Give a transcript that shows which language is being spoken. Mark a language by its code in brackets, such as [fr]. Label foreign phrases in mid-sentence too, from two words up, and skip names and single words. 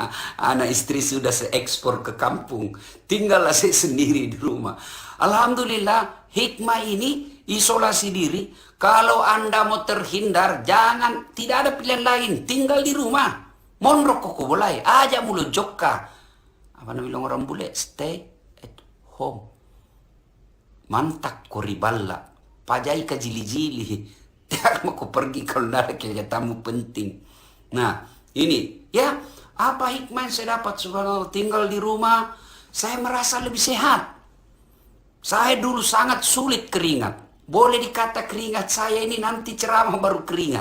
[id] Anak istri sudah saya ekspor ke kampung. Tinggallah saya sendiri di rumah. Alhamdulillah, hikmah ini isolasi diri. Kalau Anda mau terhindar, jangan, tidak ada pilihan lain. Tinggal di rumah. [bug] Monro koko bolai, aja mulu jokka. [id] Apa namanya orang bule? [en] Stay at home. [mak] Mantak koriballa. Pajai ka jili-jili. [id] Tidak mau pergi kalau ada kegiatanmu penting. Nah, ini ya apa hikmah yang saya dapat? Subhanallah, tinggal di rumah, saya merasa lebih sehat. Saya dulu sangat sulit keringat. Boleh dikata keringat saya ini nanti ceramah baru keringat.